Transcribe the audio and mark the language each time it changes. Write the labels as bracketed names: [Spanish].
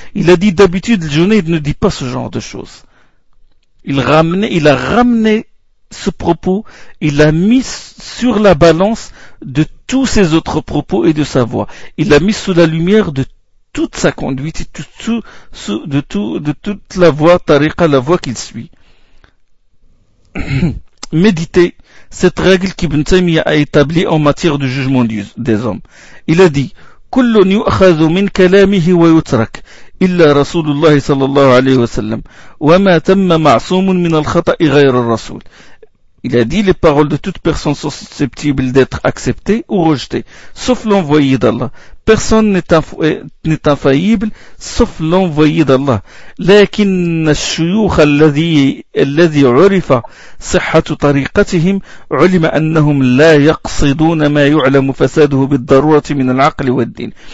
[French] Il a dit d'habitude, le Junayd ne dit pas ce genre de choses. Il a ramené ce propos, il l'a mis sur la balance de tous ses autres propos et de sa voix. Il l'a mis sous la lumière de toute sa conduite et de toute la voie tariqa, la voie qu'il suit. Méditez cette règle qu'Ibn Taymiyyah a établie en matière de jugement des hommes. Il a dit, [Arabic] كلٌ يؤخذ من كلامه ويترك إلا رسول الله صلى الله عليه وسلم وما تم معصوم من الخطأ غير الرسول. [French] Il a dit, les paroles de toute personne sont susceptibles d'être acceptées ou rejetées, sauf l'envoyé d'Allah. Personne n'est infaillible, sauf l'envoyé d'Allah. [Arabic] لكن الشيوخ الذي عرف صحة طريقتهم علم أنهم لا يقصدون ما يعلم فساده بالضرورة من العقل والدين.